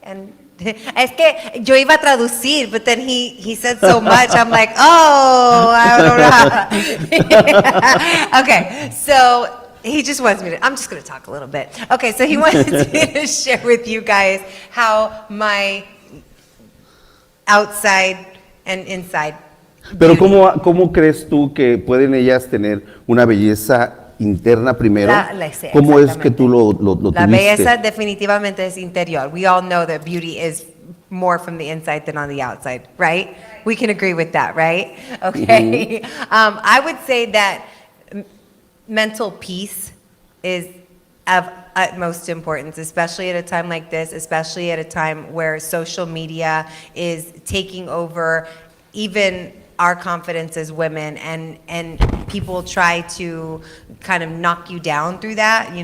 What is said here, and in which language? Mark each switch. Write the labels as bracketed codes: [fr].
[en] And [es] es que yo iba a traducir, [en] but then he said so much, I'm like, oh, I don't know. Okay, so he just wants me to, I'm just going to talk a little bit. Okay, so he wants me to share with you guys how my outside and inside. [es] Pero ¿cómo crees tú que pueden ellas tener una belleza interna primero? ¿Cómo es que tú lo La tuviste? belleza definitivamente es interior. [en] We all know that beauty is more from the inside than on the outside, right? We can agree with that, right? Okay. I would say that mental peace is of utmost importance, especially at a time like this, especially at a time where social media is taking over even our confidence as women, and people try to kind of knock you down through that.